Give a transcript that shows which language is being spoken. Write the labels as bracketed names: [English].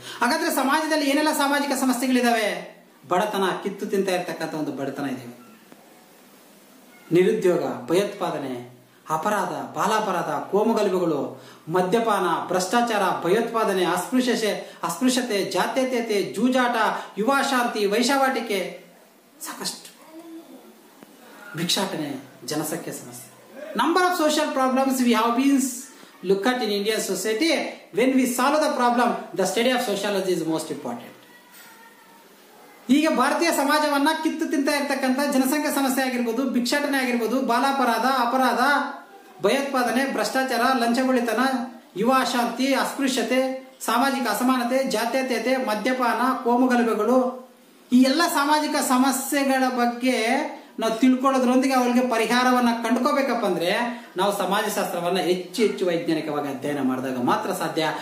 [Kannada] ಹಾಗಾದ್ರೆ ಸಮಾಜದಲ್ಲಿ ಏನೆಲ್ಲ ಸಾಮಾಜಿಕ ಸಮಸ್ಯೆಗಳಿದಾವೆ? ಬಡತನ, ಕಿತ್ತು ತಿಂತ ಇರ್ತಕ್ಕಂಥ ಒಂದು ಬಡತನ ಇದೆ, ನಿರುದ್ಯೋಗ, ಭಯೋತ್ಪಾದನೆ, ಅಪರಾಧ, ಬಾಲಾಪರಾಧ, ಕೋಮುಗಲಭೆಗಳು, ಮದ್ಯಪಾನ, ಭ್ರಷ್ಟಾಚಾರ, ಭಯೋತ್ಪಾದನೆ, ಅಸ್ಪೃಶ್ಯತೆ, ಜಾತ್ಯತೀಯತೆ, ಜೂಜಾಟ, ಯುವಾಶಾಂತಿ, ವೈಶಾವಾಟಿಕೆ, ಸಾಕಷ್ಟು ಭಿಕ್ಷಾಟನೆ, ಜನಸಂಖ್ಯೆ ಸಮಸ್ಯೆ. [English] Number of social problems we have been look at in Indian society, when we solve the problem, the study of sociology is most important. [Kannada] ಈಗ ಭಾರತೀಯ ಸಮಾಜವನ್ನ ಕಿತ್ತು ತಿಂತಾ ಇರ್ತಕ್ಕಂಥ ಜನಸಂಖ್ಯಾ ಸಮಸ್ಯೆ ಆಗಿರ್ಬೋದು, ಭಿಕ್ಷಾಟನೆ ಆಗಿರ್ಬೋದು, ಬಾಲಾಪರಾಧ, ಅಪರಾಧ, ಭಯೋತ್ಪಾದನೆ, ಭ್ರಷ್ಟಾಚಾರ, ಲಂಚಗೊಳಿತನ, ಯುವ ಅಶಾಂತಿ, ಅಸ್ಪೃಶ್ಯತೆ, ಸಾಮಾಜಿಕ ಅಸಮಾನತೆ, ಜಾತ್ಯತೀಯತೆ, ಮದ್ಯಪಾನ, ಕೋಮುಗಲಭೆಗಳು, ಈ ಎಲ್ಲ ಸಾಮಾಜಿಕ ಸಮಸ್ಯೆಗಳ ಬಗ್ಗೆ ನಾವು ತಿಳ್ಕೊಳ್ಳೋದ್ರೊಂದಿಗೆ ಅವರಿಗೆ ಪರಿಹಾರವನ್ನ ಕಂಡುಕೋಬೇಕಪ್ಪ ಅಂದ್ರೆ ನಾವು ಸಮಾಜಶಾಸ್ತ್ರವನ್ನ ಹೆಚ್ಚು ವೈಜ್ಞಾನಿಕವಾಗಿ ಅಧ್ಯಯನ ಮಾಡಿದಾಗ ಮಾತ್ರ ಸಾಧ್ಯ.